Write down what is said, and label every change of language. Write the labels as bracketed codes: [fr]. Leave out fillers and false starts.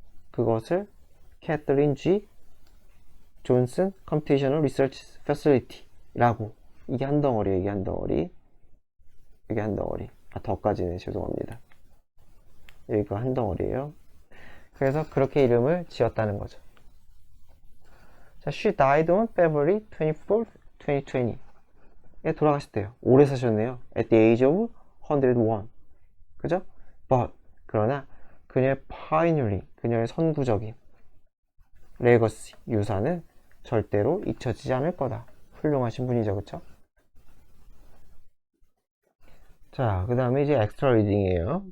[ko] 그것을 캐서린 G 존슨 컴퓨테이셔널 리서치 패실리티라고 이게 한 덩어리예요. 이게 한 덩어리 더까지네. 죄송합니다. 여기가 한 덩어리예요. 그래서 그렇게 이름을 지었다는 거죠. [en] 자, she died on February 24th, 2020에 [ko] 돌아가셨대요. 오래 사셨네요. [en] at the age of 101 [ko] 그죠? but 그러나 그녀의 pioneering 그녀의 선구적인 레거시 유산은 절대로 잊혀지지 않을 거다. 훌륭하신 분이죠, 그쵸? 자, 그 다음에 이제 엑스트라 리딩이에요.